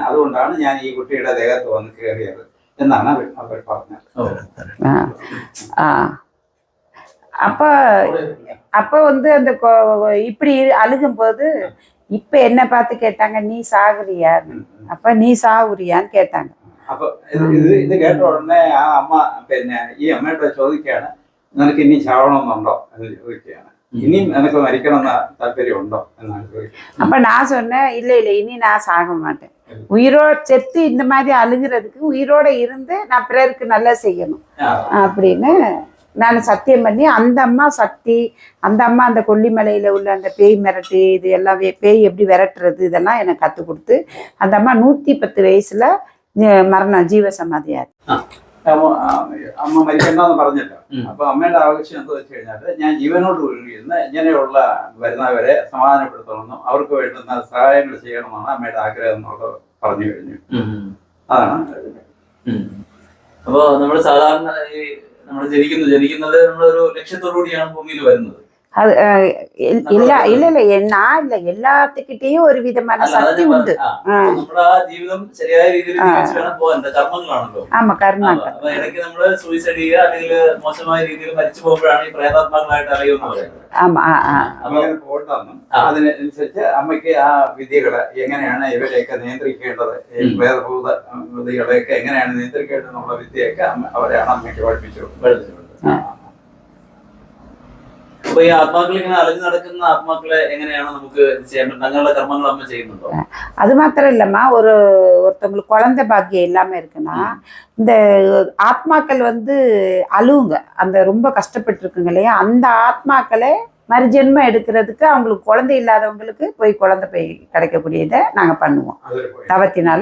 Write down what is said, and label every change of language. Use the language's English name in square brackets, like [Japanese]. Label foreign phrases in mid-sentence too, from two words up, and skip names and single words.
[Malayalam] അതുകൊണ്ടാണ് ഞാൻ ഈ കുട്ടിയുടെ ദേഹത്ത് വന്ന് കയറിയത് എന്നാണ് അവർ പറഞ്ഞത്. [Tamil] அப்ப வந்து அந்த இப்படி அழுகும்போது இப்ப என்ன பார்த்து கேட்டாங்க, நீ சாகுறியான்னு. அப்ப நீ சாகுறியான்னு கேட்டாங்க. [Malayalam] അപ്പൊ ഇത് കേട്ട ഉടനെ ആ അമ്മ പിന്നെ ഈ അമ്മയോട് ചോദിക്കുകയാണ്, നിനക്ക് ഇനി ചാവണമെന്നുണ്ടോ എന്ന് ചോദിക്കുകയാണ്. ഇനിയും നിനക്ക് മരിക്കണമെന്ന താല്പര്യമുണ്ടോ എന്നാണ് ചോദിക്കുന്നത്. [Tamil] அப்ப நான் சொன்னேன், இல்ல இனி நான் சாக மாட்டேன், உயிரோட செத்து இந்த மாதிரி அழுகிறதுக்கு உயிரோட இருந்து நான் பிறருக்கு நல்லா செய்யணும் அப்படின்னு நான் சத்தியம் பண்ணி, அந்த அம்மா சக்தி, அந்த அம்மா அந்த கொல்லிமலையில் உள்ள அந்த பேய் மிரட்டு, இது எல்லாம் பேய் எப்படி விரட்டுறது இதெல்லாம் எனக்கு கற்றுக் கொடுத்து, அந்த அம்மா [Malayalam] 110 വയസ്സിൽ മരണം ജീവസമാധിയായി. അമ്മ മരിക്കണ്ടെന്ന് പറഞ്ഞല്ലോ. അപ്പൊ അമ്മയുടെ ആവശ്യം എന്താ വെച്ച് കഴിഞ്ഞാൽ, ഞാൻ ജീവനോട് കൂടിയിരുന്ന് ഇങ്ങനെയുള്ള വരുന്നവരെ സമാധാനപ്പെടുത്തണമെന്നും അവർക്ക് വേണ്ടുന്ന സഹായങ്ങൾ ചെയ്യണമെന്നാണ് അമ്മയുടെ ആഗ്രഹം എന്നുള്ളത് പറഞ്ഞു കഴിഞ്ഞു. അതാണ്. അപ്പൊ നമ്മൾ സാധാരണ നമ്മൾ ജനിക്കുന്നത് നമ്മളൊരു ലക്ഷ്യത്തോടു കൂടിയാണ് ഭൂമിയിൽ വരുന്നത്. [Tamil] அது நான் இல்ல எல்லாத்துக்கிட்டையும் [Malayalam] ഒരു വിധமான അല്ല, അതാ [Tamil] சக்தி [Malayalam] ഞാൻ ഉണ്ട്. പറഞ്ഞത്. നമ്മുടെ ആ ജീവിതം ശരിയായ രീതിയിൽ ജീവിച്ച് വേണം പോകാൻ. കർമ്മങ്ങളാണല്ലോ. ஆமா കർമ്മങ്ങൾ. അപ്പൊ ഇടയ്ക്ക് നമ്മള് സൂയിസൈഡ് ചെയ്യുക അല്ലെങ്കിൽ മോശമായ രീതിയിൽ മരിച്ചു പോകുമ്പോഴാണ് ഈ പ്രേതാത്മാക്കളായിട്ട് അറിയുമെന്ന് പറയുന്നത്. [Tamil] ஆமா [Malayalam] അങ്ങനെ പോകണ്ടെന്നും അതിനനുസരിച്ച് അമ്മയ്ക്ക് ആ വിധികളെ എങ്ങനെയാണ് ഇവരെയൊക്കെ നിയന്ത്രിക്കേണ്ടത്, ഈ പ്രേതഭൂത വിധികളെയൊക്കെ എങ്ങനെയാണ് നിയന്ത്രിക്കേണ്ടത് എന്നുള്ള വിദ്യയൊക്കെ അവരെയാണ് അമ്മയ്ക്ക് പഠിപ്പിച്ചു കൊടുത്തത്. അപ്പൊ ഈ ആത്മാക്കൾ ഇങ്ങനെ അലഞ്ഞു നടക്കുന്ന ആത്മാക്കളെ എങ്ങനെയാണ് നമുക്ക് ചെയ്യാൻ പറ്റും? അങ്ങനെയുള്ള കർമ്മങ്ങൾ അമ്മ ചെയ്യുന്നുണ്ടോ? [Tamil] அது மாத்திரம் இல்லம்மா, ஒருத்தவங்களுக்கு குழந்தை பாக்கியம் இல்லாம இருக்குன்னா இந்த ஆத்மாக்கள் வந்து அழுவுங்க, அந்த ரொம்ப கஷ்டப்பட்டு இருக்குங்க இல்லையா, அந்த ஆத்மாக்களை மறுஜென்மம் எடுக்கிறதுக்கு அவங்களுக்கு குழந்தை இல்லாதவங்களுக்கு போய் குழந்தை போய் கிடைக்கக்கூடியதை நாங்கள் பண்ணுவோம் தவத்தினால.